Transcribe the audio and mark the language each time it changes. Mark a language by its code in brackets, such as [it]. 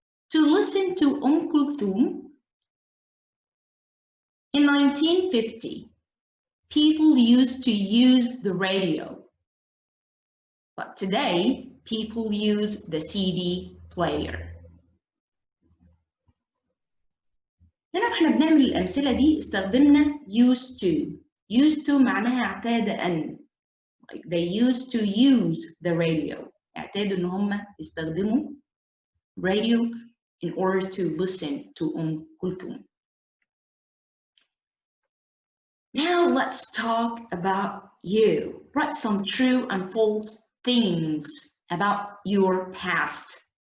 [en] To listen to Kulthum, in 1950, people used to use the radio. But today, people use the CD player. [ar] هنا احنا بنعمل الأمثلة دي استخدمنا used to. Used to معناها اعتاد أن. [en] Like they used to use the radio. [ar] اعتادوا إن هم يستخدموا [en] radio in order to listen to Kulthum. Now let's talk about you. Write some true and false things about your past.